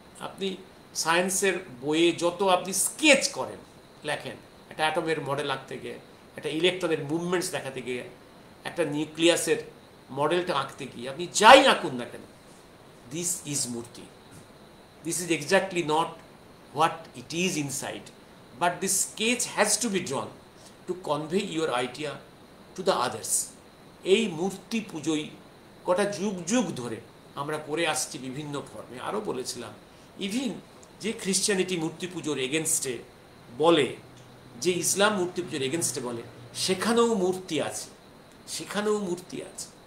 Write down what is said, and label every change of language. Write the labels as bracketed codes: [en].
[bn] আপনি সায়েন্সের বইয়ে যত আপনি স্কেচ করেন, লেখেন, একটা অ্যাটমের মডেল আঁকতে গিয়ে, একটা ইলেকট্রনের মুভমেন্টস দেখাতে গিয়ে, একটা নিউক্লিয়াসের মডেলটা আঁকতে গিয়ে, আপনি যাই আঁকুন না কেন, দিস ইজ মূর্তি। [en] This is exactly not what it is inside, but this sketch has to be drawn to convey your idea to the others. [bn] এই মূর্তি পুজোই কটা যুগ যুগ ধরে আমরা করে আসছি বিভিন্ন ফর্মে। আরও বলেছিলাম, ইভিন যে খ্রিশ্চানিটি মূর্তি পুজোর এগেনস্টে বলে, যে ইসলাম মূর্তি পুজোর এগেনস্টে বলে, সেখানেও মূর্তি আছে, সেখানেও মূর্তি আছে।